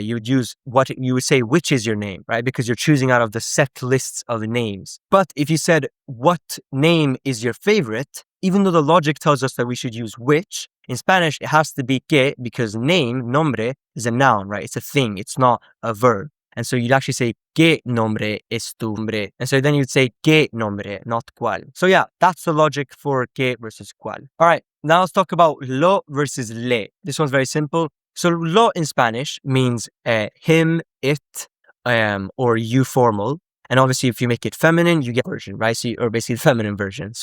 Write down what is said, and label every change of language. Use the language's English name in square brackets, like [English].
[English] You would say, which is your name, right? Because you're choosing out of the set lists of the names. But if you said, what name is your favorite? Even though the logic tells us that we should use which, in Spanish, it has to be que, because name, nombre, is a noun, right? It's a thing. It's not a verb. And so you'd actually say, [Spanish] ¿qué nombre es tu nombre? [English] And so then you'd say, [Spanish] ¿qué nombre? [English] Not cuál. So yeah, that's the logic for que versus cuál. All right, now let's talk about lo versus le. This one's very simple. So lo in Spanish means him, it, or you formal. And obviously, if you make it feminine, you get version, right? Or basically the feminine version.